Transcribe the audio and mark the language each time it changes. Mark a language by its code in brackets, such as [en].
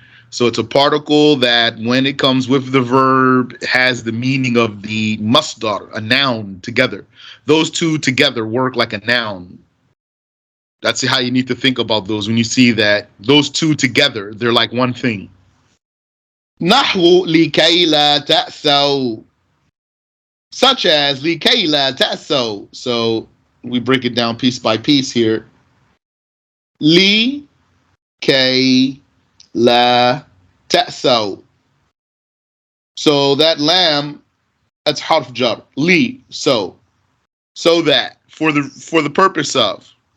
[en] So it's a particle that when it comes with the verb has the meaning of the masdar, a noun together. Those two together work like a noun. That's how you need to think about those when you see that those two together, they're like one thing. [ar] naHw لِكَيْ لَا تَأْسَوْا. [en] Such as [ar] لِكَيْ لَا تَأْسَوْا. [en] So we break it down piece by piece here. [ar] لِكَيْ لَا تَأْسَوْا. [en] So that lam, that's harf jar. Li, so that, for the purpose of.